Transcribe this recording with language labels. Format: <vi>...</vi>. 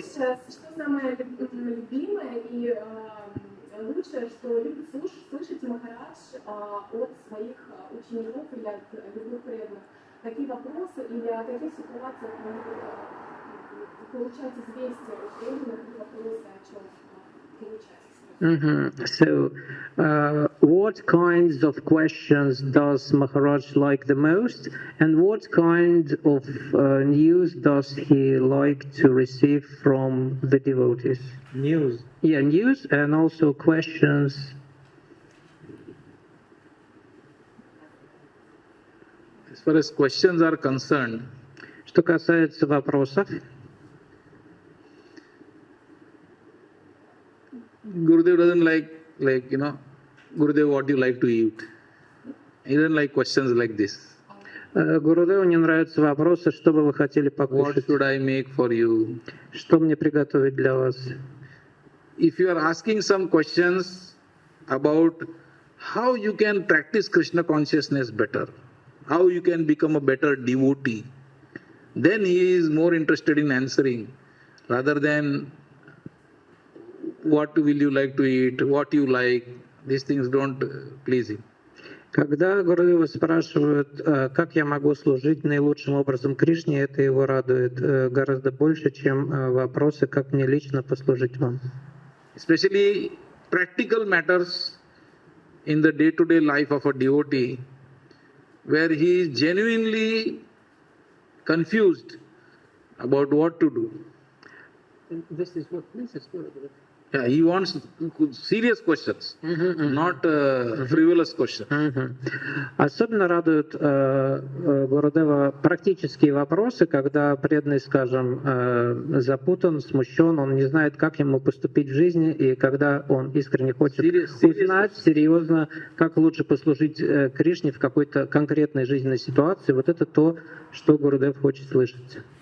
<ru>Что самое любимое и лучшее, что любит слышать Махарадж от своих учеников или от любых преданных? Какие вопросы или о каких ситуациях могут получать известия от преданных и вопросы, о чем получать?</ru> <en>So, what kinds of questions does Maharaj like the most, and what kind of news does he like to receive from the devotees? News. Yeah, news and also questions. As far as questions are concerned,</en> <ru>Что касается вопросов,</ru> <en>Gurudev doesn't like Gurudev, what do you like to eat? He doesn't like questions like this.</en> <ru>Гурудеву не нравятся вопросы, что бы вы хотели</ru> <en>What</en> <ru>покушать,</ru> <en>should I make for you?</en> <ru>что мне приготовить для вас.</ru> <en>If you are asking some questions about how you can practice Krishna consciousness better, how you can become a better devotee, then he is more interested in answering rather than what will you like to eat, what you like. These things don't please him.</en> <ru>Когда Гурудева спрашивают, как я могу служить наилучшим образом Кришне, это его радует гораздо больше, чем вопросы, как мне лично послужить вам.</ru> <en>Especially practical matters in the day-to-day life of a devotee, where he is genuinely confused about what to do. This is what. Yeah, he wants serious questions, not frivolous questions.</en> <ru>Особенно радуют Гурудева практические вопросы, когда преданный, скажем, запутан, смущен, он не знает, как ему поступить в жизни, и когда он искренне хочет узнать серьезно, как лучше послужить Кришне в какой-то конкретной жизненной ситуации, вот это то, что Гурудев хочет слышать.</ru>